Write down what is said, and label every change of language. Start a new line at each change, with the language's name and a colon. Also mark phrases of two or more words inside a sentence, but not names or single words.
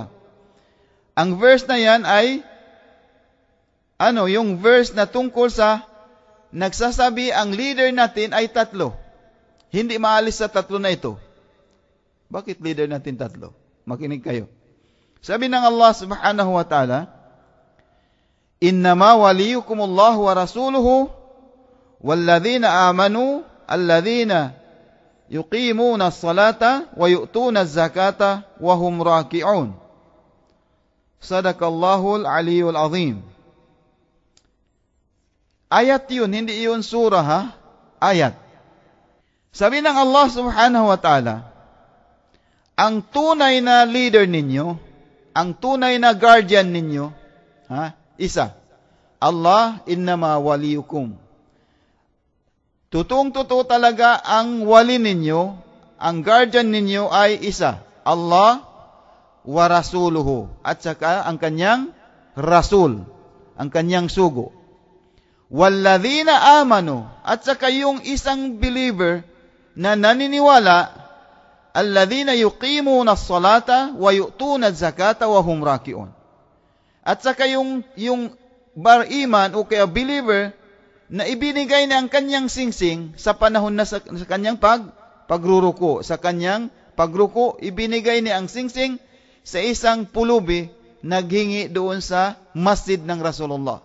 Filipino: Ang verse na yan ay yung verse na tungkol sa nagsasabi ang leader natin ay 3. Hindi maalis sa 3 na ito. Bakit leader natin 3? Makinig kayo. Sabi ng
Arabic: الله سبحانه وتعالى إنما وليكم الله ورسوله والذين آمنوا الذين يقيمون الصلاة ويؤتون الزكاة وهم راكعون. صدق الله العلي العظيم.
Filipino: Ayat yun, hindi yun surah ha? Ayat. Sabi ng
Arabic: الله سبحانه وتعالى,
Filipino: ang tunay na leader ninyo, ang tunay na guardian ninyo, isa,
Arabic: الله إنما وليكم.
Filipino: Totoong-totoo talaga ang wali ninyo, ang guardian ninyo ay isa,
Arabic: الله ورسوله,
Filipino: at saka ang kanyang rasul, ang kanyang sugo.
Arabic: والذين آمنوا,
Filipino: at saka yung isang believer na naniniwala,
Arabic: الذين يقيمون الصلاة ويؤتون الزكاة وهم راكعون.
Filipino: At saka yung bar-iman o kaya believer na ibinigay na ang kanyang singsing sa panahon na sa kanyang pagruruko. Sa kanyang pagruko, ibinigay niya ang singsing sa isang pulubi naghingi doon sa masjid ng Rasulullah.